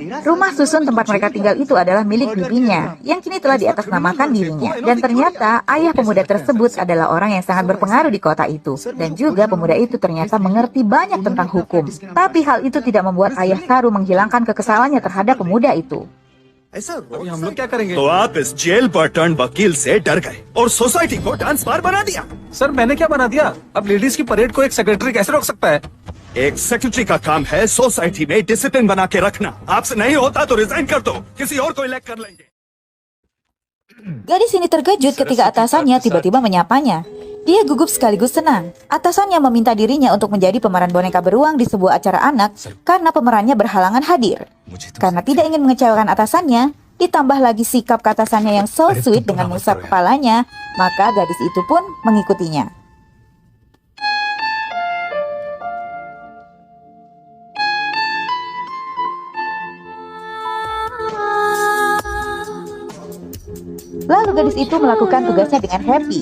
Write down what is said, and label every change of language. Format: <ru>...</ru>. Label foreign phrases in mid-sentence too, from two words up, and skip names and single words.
<id>Rumah susun tempat mereka tinggal itu adalah milik bibinya, yang kini telah diatasnamakan dirinya. Dan ternyata ayah pemuda tersebut adalah orang yang sangat berpengaruh di kota itu. Dan juga pemuda itu ternyata mengerti banyak tentang hukum. Tapi hal itu tidak membuat ayah Saru menghilangkan kekesalannya terhadap pemuda itu.</id> <hi>तो आप इस जेल पर टर्न वकील से डर गए और सोसाइटी को</hi> <en>dance bar</en> <hi>बना दिया। सर मैंने क्या बना दिया? अब लेडीज की परेड को एक सेक्रेटरी कैसे रोक सकता है? एक सेक्रेटरी का काम है सोसाइटी में डिसिप्लिन बना के रखना। आपसे नहीं होता तो रिजाइन कर दो, किसी और को इलेक्ट कर लेंगे।</hi> <id>Gadis ini terkejut ketika atasannya tiba-tiba menyapanya. Dia gugup sekaligus senang. Atasannya meminta dirinya untuk menjadi pemeran boneka beruang di sebuah acara anak karena pemerannya berhalangan hadir. Karena tidak ingin mengecewakan atasannya, ditambah lagi sikap atasannya yang</id> <en>so sweet</en> <id>dengan mengusap kepalanya, maka gadis itu pun mengikutinya. Lalu gadis itu melakukan tugasnya dengan happy.</id>